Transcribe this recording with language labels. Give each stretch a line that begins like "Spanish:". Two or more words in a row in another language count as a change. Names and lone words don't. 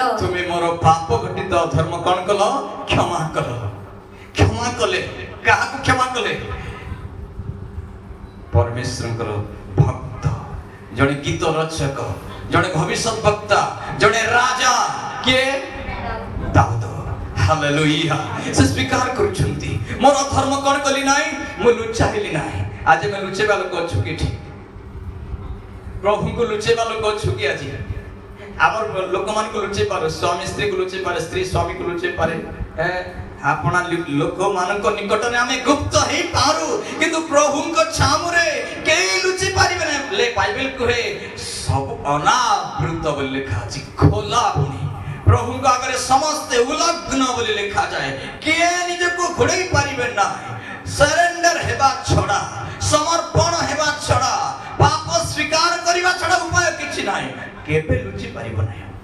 Odia: ତୁମେ ମୋର ପାପ ଘଟିତ ଅଧର୍ମ କଣ କଲ କ୍ଷମା କଲେ କାହାକୁ କ୍ଷମା କଲେ ପରମେଶ୍ୱରଙ୍କର ଭକ୍ତ ଜଣେ ଗୀତ ରଚକ ଜଣେ ଭବିଷ୍ୟତ ବକ୍ତା ଜଣେ ରାଜା କିଏ ଦାଉଦ ହାଲେଲୁୟା ସେ ସ୍ୱୀକାର କରୁଛନ୍ତି ମୋର ଧର୍ମ କଣ କଲି ନାହିଁ ମୁଁ ଲୁଚାଇଲି ନାହିଁ ଆଜି ଆମେ ଲୁଚେଇବା ଲୋକ ଅଛୁ କି ଏଠି ପ୍ରଭୁଙ୍କୁ ଲୁଚେଇବା ଲୋକ ଅଛୁ କି ଆଜି ଆମର ଲୋକମାନଙ୍କୁ ଲୁଚେଇ ପାରେ ସ୍ୱାମୀ ସ୍ତ୍ରୀକୁ ଲୁଚେଇ ପାରେ ସ୍ତ୍ରୀ ସ୍ୱାମୀକୁ ଲୁଚେଇ ପାରେ আপনা লোকମାନଙ୍କ নিকটରେ ଆମେ ଗୁପ୍ତ ହେଇ ପାରୁ କିନ୍ତୁ ପ୍ରଭୁଙ୍କ ଛାମୁରେ କେହି ଲୁଚି ପାରିବେ ନାହିଁ ବାଇବେଲ କୁହେ ସବୁ ଅନାବୃତ ବୋଲି ଲେଖା ଅଛି ଖୋଲା ପୁଣି ପ୍ରଭୁଙ୍କ ଆଗରେ ସମସ୍ତେ ଉଲଗ୍ନ ବୋଲି ଲେଖାଯାଏ କିଏ ନିଜକୁ ଘୋଡ଼େଇ ପାରିବେ ନାହିଁ ସରେଣ୍ଡର ହେବା ଛଡ଼ା ସମର୍ପଣ ହେବା ଛଡ଼ା ପାପ ସ୍ୱୀକାର କରିବା ଛଡ଼ା ଉପାୟ କିଛି ନାହିଁ କେବେ ଲୁଚି ପାରିବ ନାହିଁ